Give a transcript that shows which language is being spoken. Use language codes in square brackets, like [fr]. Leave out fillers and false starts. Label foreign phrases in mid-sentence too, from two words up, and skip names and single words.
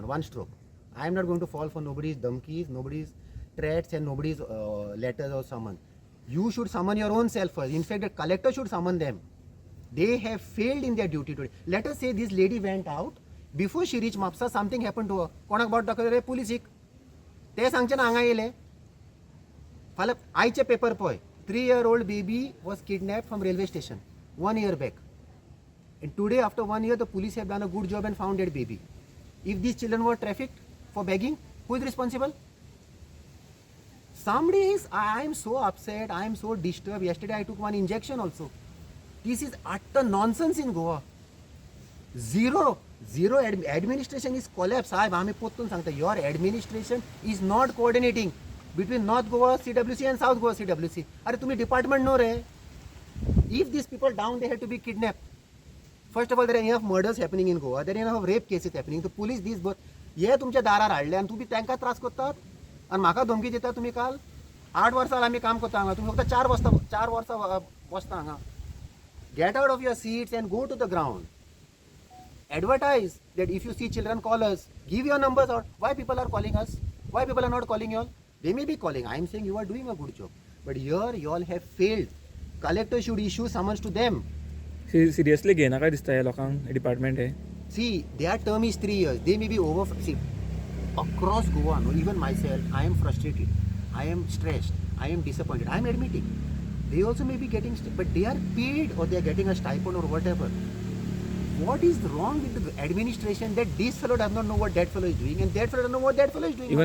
[en] One stroke. I am not going to fall for nobody's dumkies, nobody's threats and nobody's letters or summons. You should summon your own self first. In fact, the collector should summon them. They have failed in their duty today. Let us say this lady went out. Before she reached Mapsa, something happened to her. [kok] कोणाक बाट दाखयले पुलिसीक. ते सांगचे ना हांगा येयले. फाल्यां आयचे पेपर पळय. [en] 3-year-old baby was kidnapped from railway station 1 year back. And today, after 1 year, the police have done a good job and found that baby. If these children were trafficked for begging, who is responsible? Somebody is. I am so upset. I am so disturbed. Yesterday, I took one injection also. This is utter nonsense in Goa. Zero administration is collapse. [kok] साहेब आम्ही पोतून सांगता, [en] your administration is not coordinating between North Goa CWC and South Goa CWC. [kok] अरे तुम्ही department नो रे. [en] If these people down, they have to be kidnapped. First of all, there are enough murders happening in Goa. There are enough rape cases happening. The police these both [kok] हे तुमच्या दारार हाडले आणि तुम्ही त्यांका त्रास करतात आणि म्हाका धमकी दिता. तुम्ही काल 8 वर्सां आम्ही काम करता हांगा, तुम्ही फक्त 4 वर्सां बसता हांगा. [en] Get out of your seats and go to the ground. Advertise that if you see children, call us. Give your numbers out. Why people are calling us? Why people are not calling you all? They may be calling. I am saying you are doing a good job. But here you all have failed. Collector should issue summons to them. [kok] सिरियसली घेना काय दिसता ह्या लोकांक डिपार्टमेंट हे. [en] See, their term is 3 years. They may be over. See, across Goa, no, even myself, I am frustrated. I am stressed. I am disappointed. I am admitting. They also may be getting, but they are paid or they are getting a stipend or whatever. What is wrong with the administration that this fellow does not know what that fellow is doing and that fellow doesn't know what that fellow is doing?